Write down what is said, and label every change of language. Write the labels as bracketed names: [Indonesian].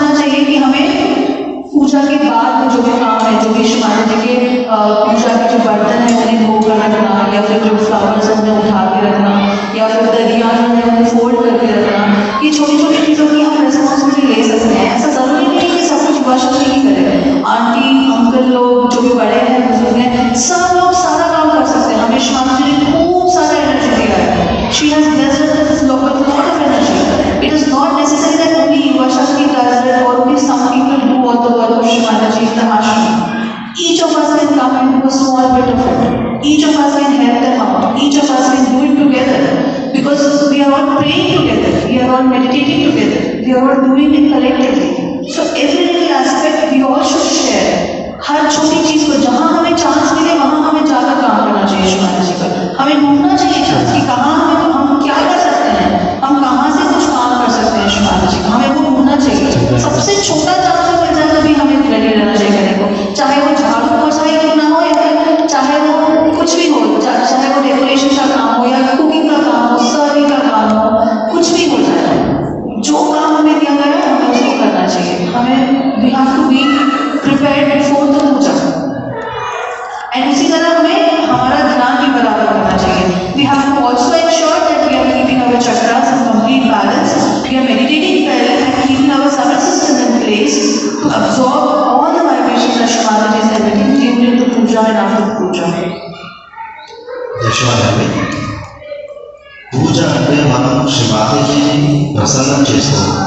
[Hindi] बाद में जो भी काम है, जो भी श्री माता जी के पूजा के जो बर्तन है उन्हें धो कर रखना, या फिर जो फ्लावर्स उन्हें उठा के रखना, या फिर दरिया में उन्हें फोल्ड करके रखना, ये छोटी छोटी चीज़ों की हम रिस्पॉन्सिबिलिटी ले सकते हैं। ऐसा ज़रूरी नहीं है कि सब कुछ युवा शक्ति ही करे, आंटी अंकल लोग जो भी बड़े हैं बुजुर्ग हैं सब लोग सारा काम कर सकते हैं। हमें श्री माता जी ने खूब सारा एनर्जी दिया है। [English] She has blessed us with a lot of energy. It is not necessary that only Yuva Shakti does it or only some people do all the work of Shri Mataji in the ashram. Each of us can come and do a small bit of it. Each of us can help them out. Each of us can do it together. Because we are all praying together. We are all meditating together. We are all doing it collectively. So every little aspect we all should share. [Hindi] हर छोटी चीज को जहाँ हमें chance मिले वहाँ हमें जाकर काम करना चाहिए श्री माता जी पर। हमें ढूंढना चाहिए चांस कि कहाँ हम क्या कर सकते हैं, हम कहाँ से कुछ काम कर सकते हैं श्री माता जी का, हमें वो ढूंढना चाहिए। सबसे छोटा चांस मिल जाए तो भी हमें रेडी रहना चाहिए करने को, चाहे वो झाड़ू पोछाई क्यों ना हो, या फिर चाहे वो कुछ भी हो, चाहे वो डेकोरेशन का काम हो या कुकिंग का काम हो, सर्विंग का काम हो, कुछ भी हो जाए, जो काम हमें दिया गया है हमें उसको करना चाहिए। हमें [English] we have to be prepared before the puja, [Hindi] and उसी तरह हमें हमारा ध्यान भी बराबर करना चाहिए। [English] We have to also ensure that we are keeping our chakras in complete balance, we are meditating well and keeping our serve system in place to absorb all the vibrations that Shri Mata ji is emitting during the puja and after puja. [Telugu] యశ్వాదేవి పూజ అంటే మనం శ్రీ మాతాజీని ప్రసన్నం చేస్తాం.